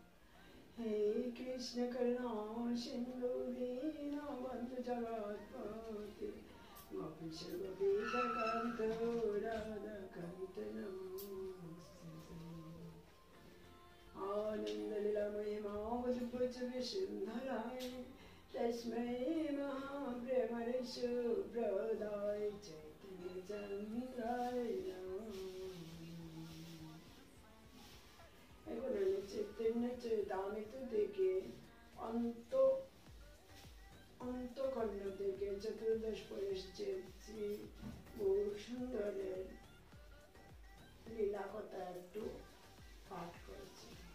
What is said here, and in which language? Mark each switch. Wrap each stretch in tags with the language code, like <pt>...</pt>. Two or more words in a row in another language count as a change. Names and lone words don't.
<sa>हे कृष्ण करुणा सिन्धु दीनबन्धु जगत्पते गोपीश गोपीकान्त राधाकान्त नमोस्तुते। आनन्दलीलामय माधुर्यच विसुन्धराय तस्मै महाप्रेमणे सुप्रदाय चैतन्यचन्द्राय नमः।</sa> <bn>এবারে চৈতন্য চরিতামৃত থেকে অন্তখণ্ড থেকে চতুর্দশ পরিচ্ছেদ শ্রী গৌরসুন্দরের লীলা কথা একটু পাঠ করেছি।</bn>